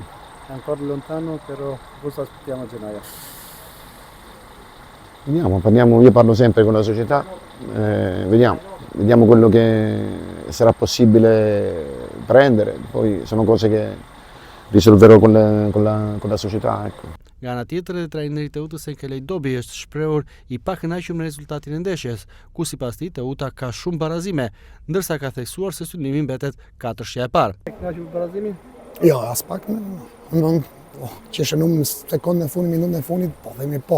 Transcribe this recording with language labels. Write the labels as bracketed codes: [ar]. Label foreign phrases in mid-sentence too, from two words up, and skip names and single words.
[it] È ancora lontano, però cosa aspettiamo a gennaio? Vediamo, io parlo sempre con la società, vediamo quello che sarà possibile prendere, poi sono cose che risolverò con la società. Ecco. [sq] Nga ana tjetër, edhe trajneri i Teutës Enkelej Dobi është shprehur i pakënaqur me rezultatin e ndeshjes, ku sipas tij Teuta ka shumë barazime, ndërsa ka theksuar se synimi mbetet 4-shja e parë. Kënaqur me barazimin? Jo, as pak që shënum në sekondën e fundit, minutën e fundit, po themi po.